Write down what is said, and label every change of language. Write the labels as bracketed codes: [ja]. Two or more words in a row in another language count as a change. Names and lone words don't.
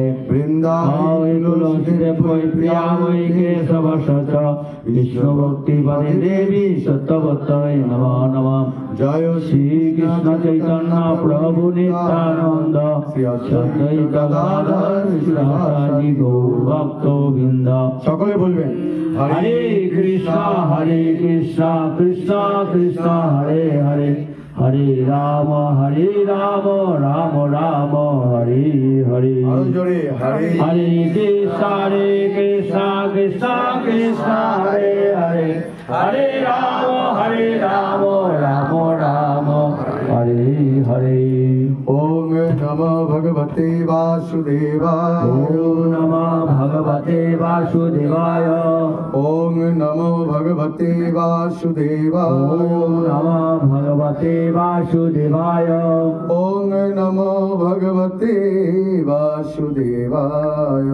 [sa] वृन्दावने तुलसीदेव प्रियामयि केशवश विष्णुभक्तिपदे देवी सत्यवत्यै नमो नमः। जय श्री कृष्ण चैतन्य प्रभु नित्यानंद श्री अद्वैत गदाधर श्रीवासादि गौर भक्तवृंद। [bn] সকলে বলবেন [sa] হরে কৃষ্ণ কৃষ্ণ কৃষ্ণ হরে হরে हरे राम राम राम हरे हरे। हरे कृष्ण कृष्ण कृष्ण हरे हरे हरे राम राम राम हरे हरे। ओम नमो भगवते वासुदेवाय। ओम नमो भगवते वासुदेवाय। ओम नमो भगवते वासुदेवाय। ओम नमो भगवते वासुदेवाय। ओम नमो भगवते वासुदेवाय।